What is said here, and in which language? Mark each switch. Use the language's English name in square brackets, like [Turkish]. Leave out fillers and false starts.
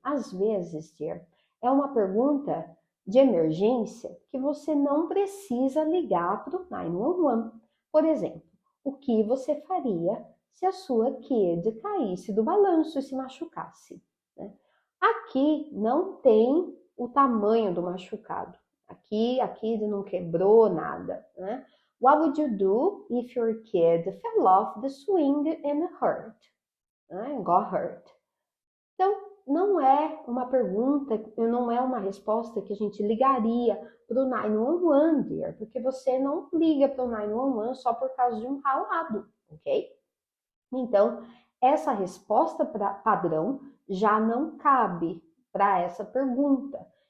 [Portuguese] Às vezes, dear, é uma pergunta de emergência que você não precisa ligar para o 911. Por exemplo, o que você faria se a sua kid caísse do balanço e se machucasse? Né? Aqui não tem o tamanho do machucado. Aqui a kid não quebrou nada, né? [English] What would you do if your kid fell off the swing and hurt? Got hurt. [Portuguese] Então, não é uma pergunta, não é uma resposta que a gente ligaria para o 911, dear, porque você não liga para o 911 só por causa de um ralado, ok? Então, essa resposta padrão já não cabe para essa pergunta.